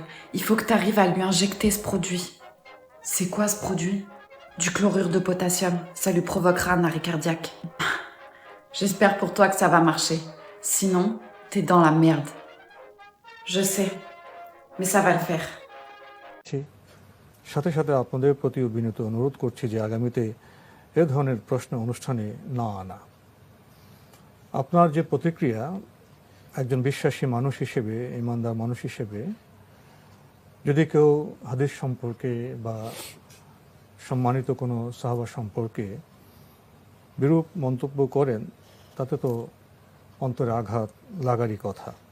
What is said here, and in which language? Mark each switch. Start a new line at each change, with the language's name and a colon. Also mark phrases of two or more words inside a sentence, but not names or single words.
French: Il faut que t'arrives à lui injecter ce produit. C'est quoi ce produit? Du chlorure de potassium. Ça lui provoquera un arrêt cardiaque. J'espère pour toi que ça va marcher. Sinon, t'es dans la merde. Je sais, mais ça va le faire.
Bangla: সাথে সাথে আপনাদের প্রতিও বিনীত অনুরোধ করছি যে আগামীতে এ ধরনের প্রশ্ন অনুষ্ঠানে না আনা। আপনার যে প্রতিক্রিয়া একজন বিশ্বাসী মানুষ হিসেবে, ইমানদার মানুষ হিসেবে, যদি কেউ হাদিস সম্পর্কে বা সম্মানিত কোনো সাহাবা সম্পর্কে বিরূপ মন্তব্য করেন, তাতে তো অন্তরে আঘাত লাগারই কথা।